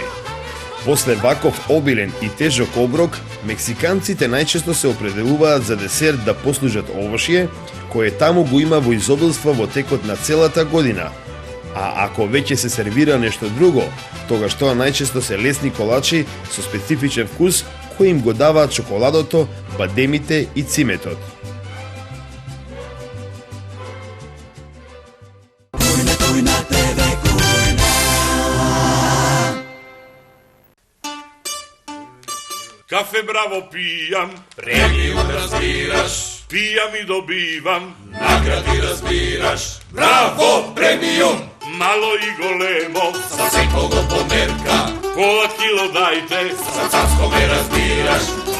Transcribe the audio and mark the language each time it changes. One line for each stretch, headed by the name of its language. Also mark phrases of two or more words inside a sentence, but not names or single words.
Macedonian: После ваков обилен и тежок оброк, мексиканците најчесто се определуваат за десерт да послужат овошје, кое таму го има во изобилство во текот на целата година. А ако веќе се сервира нешто друго, тогаш тоа најчесто се лесни колачи со специфичен вкус кои им го даваат чоколадото, бадемите и циметот. Kujna TV, kujna. Кафе браво пијам, премиум разбираш, пијам и добивам, награди разбираш. Браво премиум, мало и големо, за секого померка, пола кило дајте, за царско ме разбираш.